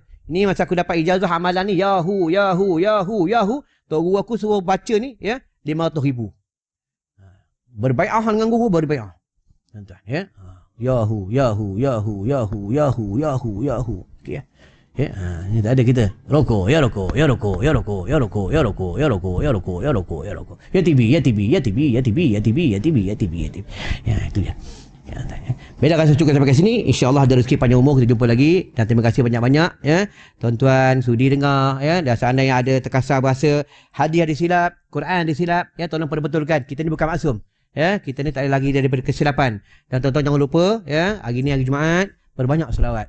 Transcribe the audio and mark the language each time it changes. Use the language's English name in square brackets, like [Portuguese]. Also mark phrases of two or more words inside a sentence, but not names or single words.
[Malay] Ni masa aku dapat ijazah amalan ni. Yahu. Tok guru aku suruh baca ni, ya, 500,000. Berbai'ah dengan guru, berbai'ah. Tuan-tuan, ya. [Arabic] يا هو، يا هو، يا هو، يا هو، يا هو، يا هو، يا هو. [Malay] Okey ya. Ya, ni tak ada kita. Rokok, ya rokok, ya rokok, ya rokok, ya rokok, ya rokok, ya rokok, ya rokok, ya rokok, ya rokok. Ya TV, ya TV, ya TV, ya TV, ya TV, ya TV, ya TV, ya TV. Ya, itu dia. Ya, baiklah, kalau cukup sampai ke sini, insya-Allah ada rezeki panjang umur, kita jumpa lagi dan terima kasih banyak-banyak ya. Tuan-tuan sudi dengar ya, dan seandainya ada terkasar bahasa hadis silap, Quran disilap ya, tolong perbetulkan. Kita ni bukan maksum. Ya, kita ni tak ada lagi daripada kesilapan. Dan tuan-tuan jangan lupa ya, hari ni hari Jumaat, berbanyak selawat.